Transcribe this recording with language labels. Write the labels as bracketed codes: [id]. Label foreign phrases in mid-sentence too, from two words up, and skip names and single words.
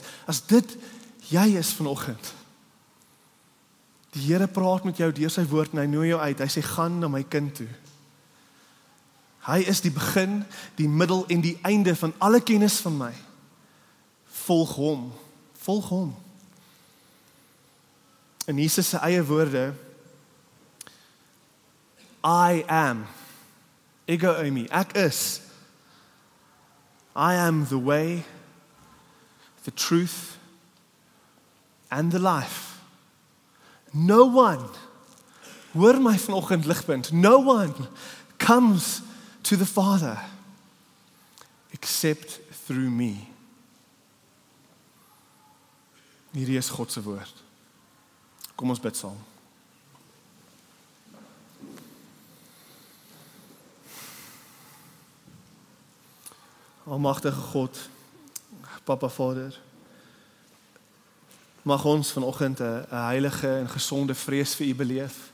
[af] As dit jy is vanoggend, die Here praat met jou deur sy woord en hy nooi jou uit, hy sê, gaan na my kind toe. Hy is die begin, die middel en die einde van alle kennis van my. Volg hom. In Jesus se eie woorde, [en] I am, [el] ego eimi, [af] ek is. [en] I am the way, the truth, and the life. No one, [af] hoor my vanoggend ligpunt, [en] no one comes to the Father except through me. [af] Hierdie is God se woord. Kom ons bid saam. Almagtige God, Papa Vader, mag ons vanoggend 'n heilige en gesonde vrees vir U beleef.